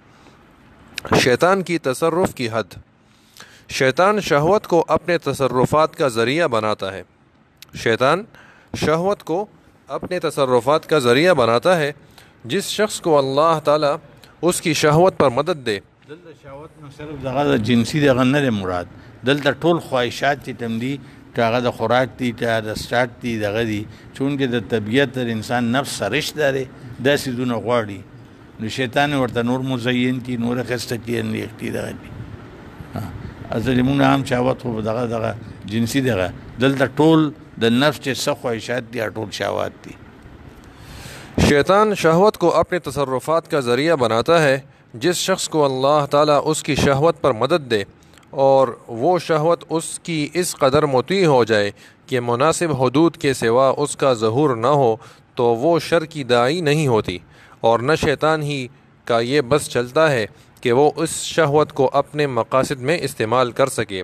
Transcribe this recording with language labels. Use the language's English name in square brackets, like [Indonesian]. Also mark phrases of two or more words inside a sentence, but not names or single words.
[Urdu] شیطان کی تصرف کی حد۔ شیطان شہوت کو اپنے تصرفات کا ذریعہ بناتا ہے۔ شیطان شہوت کو اپنے تصرفات کا ذریعہ بناتا ہے۔ جس شخص کو اللہ تعالیٰ اس کی شہوت پر مدد دے، [Pashto] دلته شهوت نو صرف دغه جنسي دغه نه مراد، دلته ټول خواهشات چې تم دي، هغه د خوراک دي، د سټارټ دي، دغه دي، چونکې د طبیعت د انسان نفس سرش داره داسې دونه غواړي، نو شیطان ورته نور مزین کی، نور خسته کی، انلیکتی دغه دي. اصل موږ هم شهوت خو دغه جنسي دغه، دلته ټول د نفس چې څه خواهشات دي ټول شهوات دي. [Urdu] شیطان شہوت کو اپنے تصرفات کا ذریعہ بناتا ہے۔ جس شخص کو اللہ تعالیٰ اس کی شہوت پر مدد دے اور وہ شہوت اس کی اس قدر مطیع ہو جائے کہ مناسب حدود کے سوا اس کا ظہور نہ ہو تو وہ شر کی داعی نہیں ہوتی، اور نہ شیطان ہی کا یہ بس چلتا ہے کہ وہ اس شہوت کو اپنے مقاصد میں استعمال کر سکے۔